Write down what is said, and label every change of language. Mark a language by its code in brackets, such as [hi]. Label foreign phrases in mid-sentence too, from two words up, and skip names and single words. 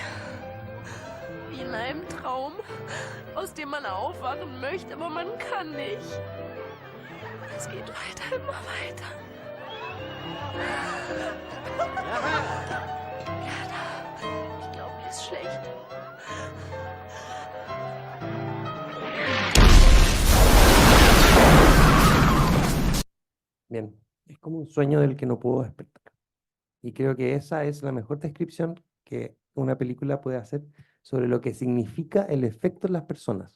[de] Wie in einem Traum, aus dem man aufwachen möchte, aber man kann nicht. Es geht weiter, immer weiter. Gerda, ich glaube, mir ist schlecht. [es] Bien, es como un sueño del que no puedo despertar. Y creo que esa es la mejor descripción que una película puede hacer sobre lo que significa el efecto en las personas.